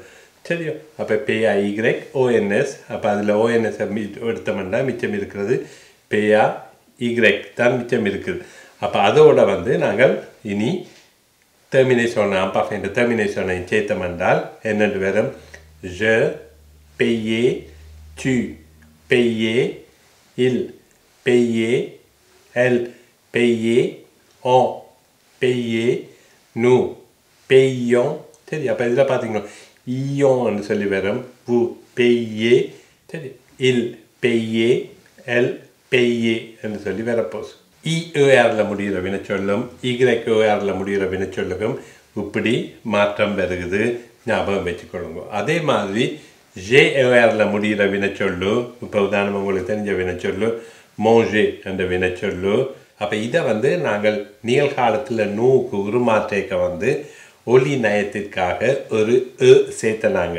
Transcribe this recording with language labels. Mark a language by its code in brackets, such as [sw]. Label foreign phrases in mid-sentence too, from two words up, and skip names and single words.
[ta] சரியோ, அப்போ [fr] paya i grec ons. [ta] அப்போ அதில் ஓஎன்எஸ் எடுத்தோம்னா மிச்சம் இருக்கிறது [fr] paya i grec [ta] தான் மிச்சம் இருக்குது. அப்போ அதோட நாங்கள் இனி டெர்மினேஷன் அம்பாஃபேன்ற டெர்மினேஷனை சேர்த்தோம் என்றால் என்னென்று வரும்? [fr] Je payais, tu payais, il payait, elle payait, on payait, nous payions. [ta] சரி, அப்போ இதில் பார்த்தீங்கன்னா ஈயோன்னு சொல்லி வரும். [fr] vous payez, சரி, il payait, elle payait [ta] என்று சொல்லி வரப்போகுது. இஏஆரில் முடிகிற வினைச்சொல்லும் இக்ரெக்ஏஆரில் முடிகிற வினைச்சொல்லுக்கும் இப்படி மாற்றம் வருகுது. ஞாபகம் வச்சுக்கொள்ளுங்க. அதே மாதிரி ஜேஏஆரில் முடிகிற வினைச்சொல்லு, இப்போ உதாரணம் உங்களுக்கு தெரிஞ்ச வினைச்சொல்லு மோஞ்சே என்ற வினைச்சொல்லு, அப்போ இதை வந்து நாங்கள் நிகழ்காலத்தில் நூக்கு உருமாற்றேக்க வந்து ஒலி நயத்திற்காக ஒரு சேர்த்தனாங்க.